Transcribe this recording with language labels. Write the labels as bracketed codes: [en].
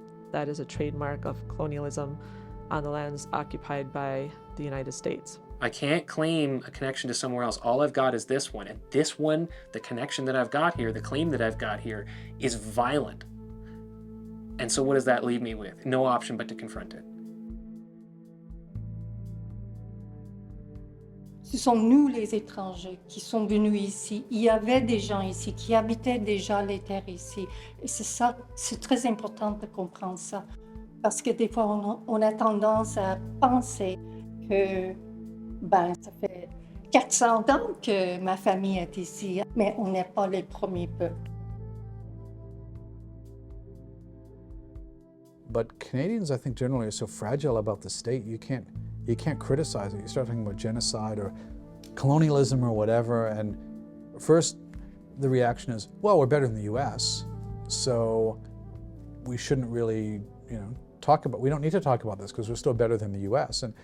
[en] That is a trademark of colonialism on the lands occupied by the United States. I can't claim a connection to somewhere else. All I've got is this one. And this one, the connection that I've got here, the claim that I've got here, is violent. And so what does that leave me with? No option but to confront it. [fr] Ce sont nous les étrangers qui sont venus ici. Il y avait des gens ici qui habitaient déjà les terres ici. Et c'est ça, c'est très important de comprendre ça. Parce que des fois, on a tendance à penser que ça fait 400 ans que ma famille est ici, mais on n'est pas les premiers peuples. [en] But Canadians, I think, generally are so fragile about the state, you can't criticize it. You start talking about genocide or colonialism or whatever, and first the reaction is, well, we're better than the US, so we shouldn't really, we don't need to talk about this because we're still better than the US.